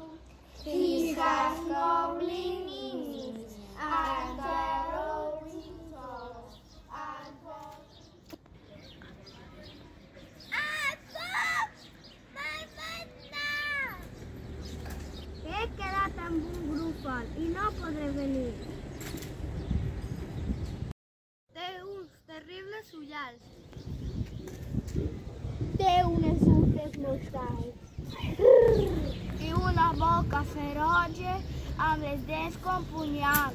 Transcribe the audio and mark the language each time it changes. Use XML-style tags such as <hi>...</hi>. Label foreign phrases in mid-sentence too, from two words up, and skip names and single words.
<en>He has goblin knees, and terrory claws, and</en> <ca>He quedat amb un grúfol i no podré venir. Té uns terribles ullals. té unes urpes mortals I una boca feroge amb les dents com punyals.</ca>